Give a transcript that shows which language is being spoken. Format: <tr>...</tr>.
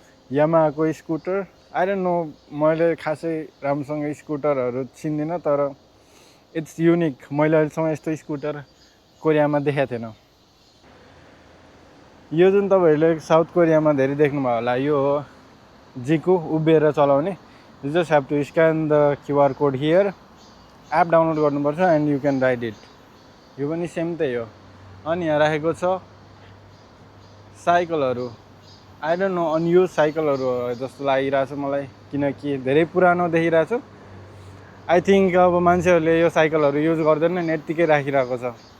<ne>यामाहाको scooter.</ne> <en>I don't know,</en> <ne>मैले खासै राम्रोसँग स्कुटरहरू चिन्दिनँ, तर</ne> <en>It's unique.</en> <ne>मैले अहिलेसम्म यस्तो स्कुटर कोरियामा देखाएको थिएन। यो जुन तपाईँहरूले साउथ कोरियामा धेरै देख्नुभयो होला यो हो जिकु, उभिएर चलाउने।</ne> <en>You just have to scan the QR code here. App download</en> <ne>गर्नुपर्छ</ne> <en>And you can ride it.</en> <ne>यो पनि सेम त्यही हो। अनि यहाँ राखेको छ साइकलहरू।</ne> <en>I don't know,</en> <ne>अनयुज साइकलहरू जस्तो लागिरहेछ मलाई, किनकि धेरै पुरानो देखिरहेछ।</ne> <en>I think</en> <ne>अब मान्छेहरूले यो साइकलहरू युज गर्दैन, यत्तिकै राखिरहेको छ।</ne>